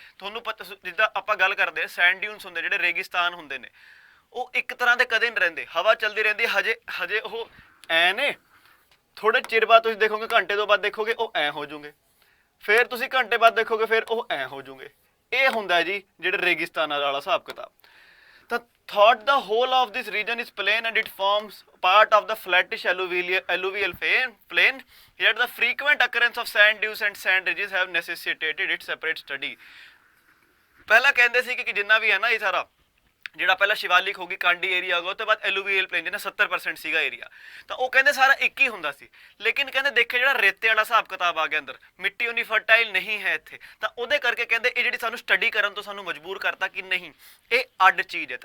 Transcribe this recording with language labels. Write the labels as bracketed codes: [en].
[pa] ਤੁਹਾਨੂੰ ਪਤਾ ਜਿੱਦਾਂ ਆਪਾਂ ਗੱਲ ਕਰਦੇ ਹਾਂ ਸੈਂਡ ਡਿਊਨਸ ਹੁੰਦੇ, ਜਿਹੜੇ ਰੇਗਿਸਤਾਨ ਹੁੰਦੇ ਨੇ, ਉਹ ਇੱਕ ਤਰ੍ਹਾਂ ਦੇ ਕਦੇ ਨਹੀਂ ਰਹਿੰਦੇ, ਹਵਾ ਚੱਲਦੀ ਰਹਿੰਦੀ, ਹਜੇ ਉਹ ਐ ਨੇ, ਥੋੜੇ ਚਿਰ ਬਾਅਦ ਤੁਸੀਂ ਦੇਖੋਗੇ, ਘੰਟੇ ਤੋਂ ਬਾਅਦ ਦੇਖੋਗੇ ਉਹ ਐ ਹੋ ਜੂਗੇ, ਫਿਰ ਤੁਸੀਂ ਘੰਟੇ ਬਾਅਦ ਦੇਖੋਗੇ ਫਿਰ ਉਹ ਐ ਹੋ ਜੂਗੇ। ਇਹ ਹੁੰਦਾ ਜੀ ਜਿਹੜੇ ਰੇਗਿਸਤਾਨਾਂ ਵਾਲਾ ਹਿਸਾਬ ਕਿਤਾਬ। [en] ਤਾਂ thought the whole of this region is plain and it forms part of the flattish alluvial plain, yet the frequent occurrence of sand dunes and sand ridges have necessitated its separate study। [pa] ਪਹਿਲਾਂ ਕਹਿੰਦੇ ਸੀ ਕਿ ਜਿੰਨਾ ਵੀ ਹੈ ਨਾ ਇਹ ਸਾਰਾ ਜਿਹੜਾ ਪਹਿਲਾਂ ਸ਼ਿਵਾਲਿਕ ਹੋ ਗਈ, ਕਾਂਡੀ ਏਰੀਆ ਹੋ ਗਿਆ, ਉਸ ਤੋਂ ਬਾਅਦ ਐਲੂਵੀਅਲ ਪਲੇਨ ਜਿਹਨਾਂ 70% ਸੀਗਾ ਏਰੀਆ, ਤਾਂ ਉਹ ਕਹਿੰਦੇ ਸਾਰਾ ਇੱਕ ਹੀ ਹੁੰਦਾ ਸੀ। ਲੇਕਿਨ ਕਹਿੰਦੇ ਦੇਖੇ ਜਿਹੜਾ ਰੇਤੇ ਵਾਲਾ ਹਿਸਾਬ ਕਿਤਾਬ ਆ ਗਿਆ ਅੰਦਰ, ਮਿੱਟੀ ਉਨੀ ਫਰਟਾਈਲ ਨਹੀਂ ਹੈ ਇੱਥੇ, ਤਾਂ ਉਹਦੇ ਕਰਕੇ ਕਹਿੰਦੇ ਇਹ ਜਿਹੜੀ ਸਾਨੂੰ ਸਟੱਡੀ ਕਰਨ ਤੋਂ ਸਾਨੂੰ ਮਜਬੂਰ ਕਰਤਾ ਕਿ ਨਹੀਂ ਇਹ ਅੱਡ ਚੀਜ਼ ਹੈ।